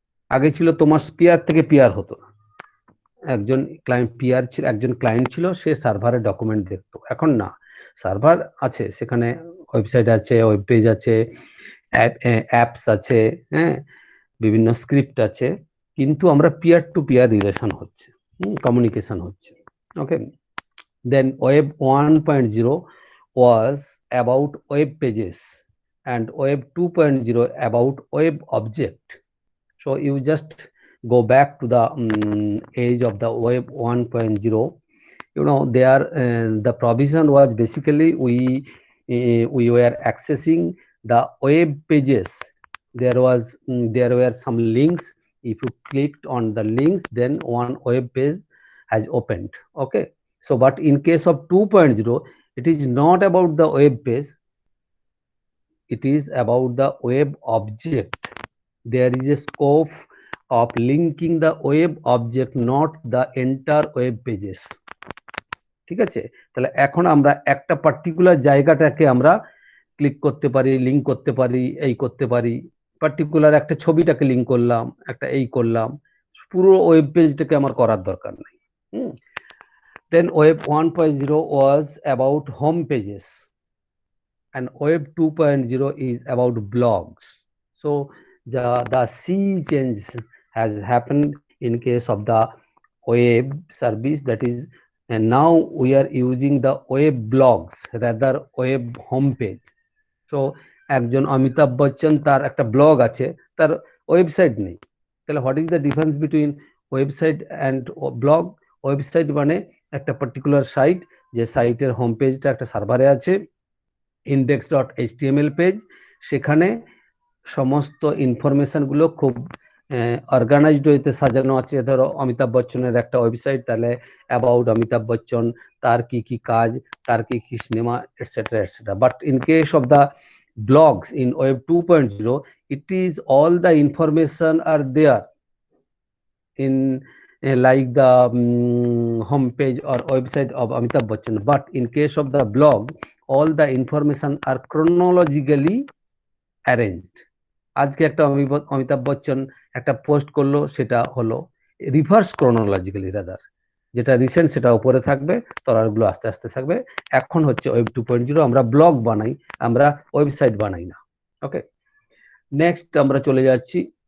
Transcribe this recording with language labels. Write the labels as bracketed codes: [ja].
[bn] আগে ছিল তোমার পিয়ার থেকে পিয়ার হতো না, একজন ক্লায়েন্ট পিয়ার ছিল, একজন ক্লায়েন্ট ছিল, সে সার্ভারের ডকুমেন্ট দেখতো। এখন না, সার্ভার আছে, সেখানে ওয়েবসাইট আছে, ওয়েব পেজ আছে, অ্যাপস আছে, হ্যাঁ, বিভিন্ন স্ক্রিপ্ট আছে, কিন্তু আমরা পিয়ার টু পিয়ার রিলেশন হচ্ছে, কমিউনিকেশন হচ্ছে। [en] Okay, then web 1.0 was about web pages and web 2.0 about web object. So you just go back to the age of the web 1.0. There the provision was basically we were accessing the web pages. There were some links. If you clicked on the links, then one web page has opened. okay, so but in case of 2.0 it is not about the web page, it is about the web object. There is a scope of linking the web object, not the entire web pages. [bn] ঠিক আছে, তাহলে এখন আমরা একটা particular জায়গাটাকে আমরা click করতে পারি, লিংক করতে পারি, এই করতে পারি, পার্টিকুলার একটা ছবিটাকে লিংক করলাম, একটা এই করলাম, পুরো ওয়েব পেজটাকে আমার করার দরকার নেই। [en] Then web 1.0 was about home pages and web 2.0 is about blogs. So the sea change has happened in case of the web service, that is, and now we are using the web blogs rather web homepage. [bn] So একজন অমিতাভ বচ্চন, তার একটা blog আছে, তার website নেই। তাহলে [en] What is the difference between website and blog? [bn] Website মানে একটা particular site, যে সাইটের হোম পেজটা একটা সার্ভারে আছে, index.html পেজ, সেখানে সমস্ত ইনফরমেশনগুলো খুব অর্গানাইজড ওয়েতে সাজানো আছে। ধরো অমিতাভ বচ্চনের একটা ওয়েবসাইট, তাহলে অ্যাবাউট অমিতাভ বচ্চন, তার কি কি কাজ, তার কি কি cinema, etcetera etcetera. [en] But in case of the blogs in web 2.0, it is all the information are there in like the homepage or website of Amitabh Bachchan. But in case of the blog, all the information are chronologically arranged. [bn] আজকে একটা অমিতাভ বচ্চন একটা post করলো, সেটা হলো reverse chronologically rather, যেটা recent সেটা উপরে থাকবে, তলারগুলো আস্তে আস্তে থাকবে। এখন হচ্ছে ওয়েব 2.0, আমরা ব্লগ বানাই, আমরা ওয়েবসাইট বানাই না। ওকে, নেক্সট আমরা চলে যাচ্ছি।